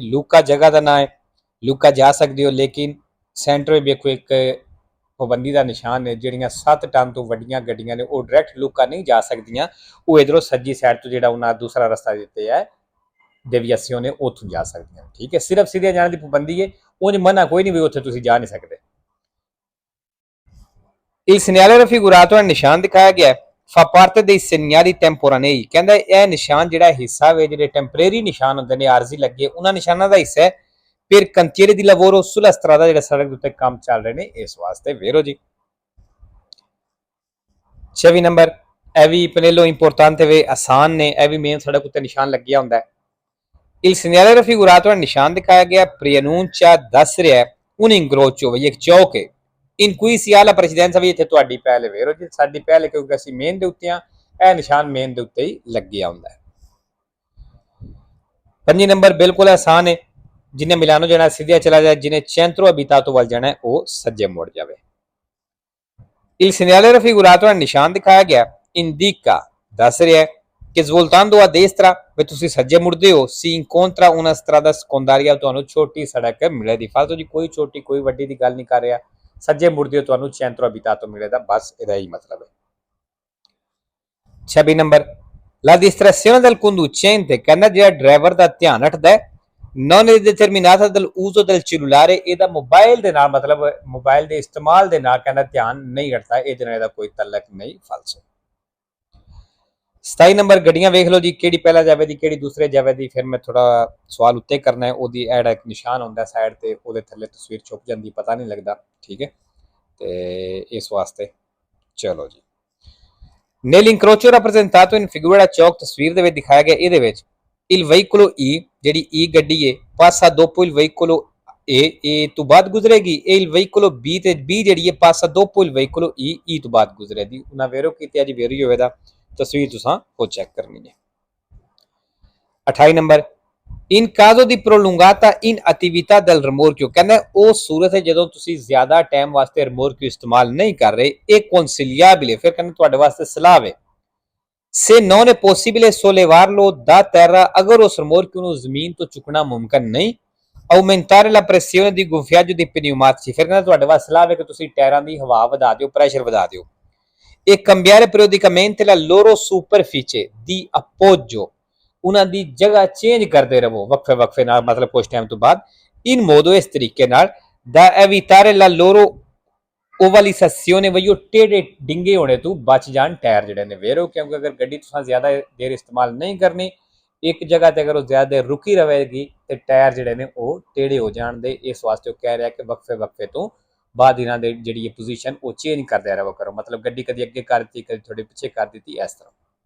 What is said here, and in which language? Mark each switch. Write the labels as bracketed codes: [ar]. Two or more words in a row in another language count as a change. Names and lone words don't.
[pa] ਲੂਕਾ ਜਗ੍ਹਾ ਦਾ ਨਾਂ ਹੈ, ਲੂਕਾ ਜਾ ਸਕਦੇ ਹੋ, ਲੇਕਿਨ ਸੈਂਟਰ ਵਿੱਚ ਵੇਖੋ ਇੱਕ ਪਾਬੰਦੀ ਦਾ ਨਿਸ਼ਾਨ ਹੈ, ਜਿਹੜੀਆਂ 7 ਟਨ ਤੋਂ ਵੱਡੀਆਂ ਗੱਡੀਆਂ ਨੇ ਉਹ ਡਾਇਰੈਕਟ ਲੂਕਾ ਨਹੀਂ ਜਾ ਸਕਦੀਆਂ, ਉਹ ਇਧਰੋਂ ਸੱਜੀ ਸਾਈਡ ਤੋਂ ਜਿਹੜਾ ਉਹਨਾਂ ਦੂਸਰਾ ਰਸਤਾ ਦਿੱਤੇ ਹੈ ਡੇਵੀਏਸ਼ਨ ਨੇ, ਉੱਥੋਂ ਜਾ ਸਕਦੀਆਂ। ਠੀਕ ਹੈ। ਸਿਰਫ ਸਿੱਧੇ ਜਾਣ ਦੀ ਪਾਬੰਦੀ ਹੈ, ਉਹ ਨਹੀਂ ਮਨਾ ਕੋਈ ਨਹੀਂ ਵੀ ਉੱਥੇ ਤੁਸੀਂ ਜਾ ਨਹੀਂ ਸਕਦੇ। [it] il segnale raffigurato [pa] ਦਾ ਨਿਸ਼ਾਨ ਦਿਖਾਇਆ ਗਿਆ [it] fa parte dei segnali temporanei, [pa] ਕਹਿੰਦਾ ਇਹ ਨਿਸ਼ਾਨ ਜਿਹੜਾ ਹਿੱਸਾ ਵੇ, ਜਿਹੜੇ ਟੈਂਪਰੇਰੀ ਨਿਸ਼ਾਨ ਹੁੰਦੇ ਨੇ ਆਰਜ਼ੀ ਲੱਗੇ, ਉਹਨਾਂ ਨਿਸ਼ਾਨਾਂ ਦਾ ਹਿੱਸਾ ਹੈ। [it] ਫਿਰ cantiere di lavoro sulla strada, [pa] ਜਿਹੜੇ ਸੜਕ ਦੇ ਉੱਤੇ ਕੰਮ ਚੱਲ ਰਹੇ ਨੇ, ਇਸ ਵਾਸਤੇ ਵੇਰੋ ਜੀ। 26 ਨੰਬਰ, ਇਹ ਵੀ ਪਨੇਲੋ ਇੰਪੋਰਟੈਂਟ ਵੇ, ਆਸਾਨ ਨੇ, ਇਹ ਵੀ ਮੇਨ ਸੜਕ ਉੱਤੇ ਨਿਸ਼ਾਨ ਲੱਗਿਆ ਹੁੰਦਾ ਹੈ। [it] il segnale raffigurato [pa] ਦਾ ਨਿਸ਼ਾਨ ਦਿਖਾਇਆ ਗਿਆ [it] preannuncia, [pa] ਦੱਸ ਰਿਹਾ [it] un incrocio, [pa] ਵੀ ਇੱਕ ਚੌਕ ਹੈ [it] in cui si ha la precedenza, [pa] ਵੀ ਇੱਥੇ ਤੁਹਾਡੀ ਪਹਿਲ ਵੇਰੋ ਜੀ, ਸਾਡੀ ਪਹਿਲ, ਕਿਉਂਕਿ ਅਸੀਂ ਮੇਨ ਦੇ ਉੱਤੇ ਆ, ਇਹ ਨਿਸ਼ਾਨ ਮੇਨ ਦੇ ਉੱਤੇ ਹੀ ਲੱਗਿਆ ਹੁੰਦਾ ਹੈ। 25 ਨੰਬਰ ਬਿਲਕੁਲ ਆਸਾਨ ਹੈ, ਜਿਹਨੇ ਮਿਲਾਨੋ ਜਾਣਾ ਸਿੱਧਾ ਚਲਾ ਜਾਏ, ਜਿਹਨੇ [it] centro abitato [pa] ਵੱਲ ਜਾਣਾ ਉਹ ਸੱਜੇ ਮੁੜ ਜਾਵੇ। [it] il segnale raffigurato [pa] ਦਾ ਨਿਸ਼ਾਨ ਦਿਖਾਇਆ ਗਿਆ [it] indica, [pa] ਦੱਸ ਰਿਹਾ ਕਿ [it] svoltando a destra, [pa] ਵੀ ਤੁਸੀਂ ਸੱਜੇ ਮੁੜਦੇ ਹੋ, [it] si incontra una strada secondaria, [pa] ਤੁਹਾਨੂੰ ਛੋਟੀ ਸੜਕ ਮਿਲੇਗੀ। ਫਾਲਤੂ ਜੀ ਕੋਈ ਛੋਟੀ ਕੋਈ ਵੱਡੀ ਦੀ ਗੱਲ ਨਹੀਂ ਕਰ ਰਿਹਾ, ਸੱਜੇ ਮੁੜਦੇ ਹੋ ਤੁਹਾਨੂੰ [it] centro abitato [pa] ਮਿਲੇਗਾ, ਬਸ ਇਹਦਾ ਹੀ ਮਤਲਬ ਹੈ। [it] 26 ਨੰਬਰ la distrazione del conducente, [pa] ਕਹਿੰਦਾ ਜਿਹੜਾ ਡਰਾਈਵਰ ਦਾ ਧਿਆਨ ਹਟਦਾ ਹੈ [it] non è determinata dall'uso del cellulare, [pa] ਇਹਦਾ ਮੋਬਾਈਲ ਦੇ ਨਾਲ, ਮਤਲਬ ਮੋਬਾਈਲ ਦੇ ਇਸਤੇਮਾਲ ਦੇ ਨਾਲ ਕਹਿੰਦਾ ਧਿਆਨ ਨਹੀਂ ਹਟਦਾ, ਇਹਦੇ ਨਾਲ ਇਹਦਾ ਕੋਈ ਤਲਕ ਨਹੀਂ। ਫਾਲਸੋ। 27 ਨੰਬਰ ਗੱਡੀਆਂ ਵੇਖ ਲਓ ਜੀ, ਕਿਹੜੀ ਪਹਿਲਾਂ ਜਾਵੇ ਦੀ ਕਿਹੜੀ ਦੂਸਰੇ ਜਾਵੇ ਦੀ, ਫਿਰ ਮੈਂ ਥੋੜਾ ਸਵਾਲ ਉੱਤੇ ਕਰਨਾ ਹੈ, ਉਹਦੀ ਐਡ ਇੱਕ ਨਿਸ਼ਾਨ ਹੁੰਦਾ ਸਾਈਡ ਤੇ, ਉਹਦੇ ਥੱਲੇ ਤਸਵੀਰ ਛੁਪ ਜਾਂਦੀ, ਪਤਾ ਨਹੀਂ ਲੱਗਦਾ। ਠੀਕ ਹੈ। ਤੇ ਇਸ ਵਾਸਤੇ ਚਲੋ ਜੀ, [it] nell'incrocio rappresentato in figura [pa] ਚੌਕ ਤਸਵੀਰ ਦੇ ਵਿੱਚ ਦਿਖਾਇਆ ਗਿਆ, ਇਹਦੇ ਵਿੱਚ [it] il veicolo E, [pa] ਜਿਹੜੀ E ਗੱਡੀ ਹੈ, [it] passa dopo il veicolo A [pa] ਤੋਂ ਬਾਅਦ ਗੁਜ਼ਰੇਗੀ, [it] e il veicolo B, [pa] ਤੇ B ਜਿਹੜੀ ਹੈ [it] passa dopo il veicolo E [pa] ਤੋਂ ਬਾਅਦ ਗੁਜ਼ਰੇਗੀ। ਉਹਨਾਂ ਵੇਰੋ ਕੀਤੀ ਅੱਜ ਵੇਰੀ ਹੋਵੇਗਾ, ਤਸਵੀਰ ਤੁਸੀਂ ਉਹ ਚੈੱਕ ਕਰਨੀ ਹੈ। 28 ਨੰਬਰ [it] in caso di prolungata inattività del rimorchio, [pa] ਕਹਿੰਦਾ ਉਹ ਸੂਰਤ ਹੈ ਜਦੋਂ ਤੁਸੀਂ ਜ਼ਿਆਦਾ ਟਾਈਮ ਵਾਸਤੇ ਰਿਮੋਰਕਿਓ ਇਸਤੇਮਾਲ ਨਹੀਂ ਕਰ ਰਹੇ, ਇਹ consigliabile, ਫਿਰ ਕਹਿੰਦਾ ਤੁਹਾਡੇ ਵਾਸਤੇ ਸਲਾਹ ਹੈ। [it] se non è possibile sollevarlo da terra, [pa] ਅਗਰ ਉਸ ਰਿਮੋਰਕਿਓ ਨੂੰ ਜ਼ਮੀਨ ਤੋਂ ਚੁੱਕਣਾ ਮੁਮਕਿਨ ਨਹੀਂ, [it] aumentare la pressione di gonfiaggio dei pneumatici, [pa] ਫਿਰ ਕਹਿੰਦਾ ਤੁਹਾਡੇ ਵਾਸਤੇ ਸਲਾਹ ਹੈ ਕਿ ਤੁਸੀਂ ਟਾਇਰਾਂ ਦੀ ਹਵਾ ਵਧਾ ਦਿਓ, ਪ੍ਰੈਸ਼ਰ ਵਧਾ ਦਿਓ। [it] e cambiare periodicamente la loro superficie di appoggio, [pa] ਉਹਨਾਂ ਦੀ ਜਗ੍ਹਾ ਚੇਂਜ ਕਰਦੇ ਰਹੋ ਵਕਫੇ ਵਕਫੇ ਨਾਲ, ਮਤਲਬ ਕੁਝ ਟਾਈਮ ਤੋਂ ਬਾਅਦ। [it] in modo, [pa] ਇਸ ਤਰੀਕੇ ਨਾਲ [it] da evitare la loro ovalizzazione, [pa] ਵਈ ਉਹ ਟੇਢੇ ਡਿੰਗੇ ਹੋਣੇ ਤੋਂ ਬਚ ਜਾਣ ਟਾਇਰ ਜਿਹੜੇ ਨੇ ਵੇਰੋ, ਕਿਉਂਕਿ ਅਗਰ ਗੱਡੀ ਤੁਸੀਂ ਜ਼ਿਆਦਾ ਦੇਰ ਇਸਤੇਮਾਲ ਨਹੀਂ ਕਰਨੀ, ਇੱਕ ਜਗ੍ਹਾ ਤੇ ਅਗਰ ਉਹ ਜ਼ਿਆਦਾ ਦੇਰ ਰੁਕੀ ਰਹੇਗੀ ਤੇ ਟਾਇਰ ਜਿਹੜੇ ਨੇ ਉਹ ਟੇਢੇ ਹੋ ਜਾਣ ਦੇ, ਇਸ ਵਾਸਤੇ ਉਹ ਕਹਿ ਰਿਹਾ ਕਿ ਵਕਫੇ ਵਕਫੇ ਤੋਂ ਬਾਅਦ ਇਹਨਾਂ ਦੇ ਜਿਹੜੀ ਇਹ ਪੋਜੀਸ਼ਨ ਉਹ ਚੇਂਜ ਕਰਦੇ ਰਹੋ ਕਰੋ, ਮਤਲਬ ਗੱਡੀ ਕਦੀ ਅੱਗੇ ਕਰ ਦਿੱਤੀ ਕਦੀ ਥੋੜੀ ਪਿੱਛੇ ਕਰ ਦਿੱਤੀ, ਇਸ ਤਰ੍ਹਾਂ।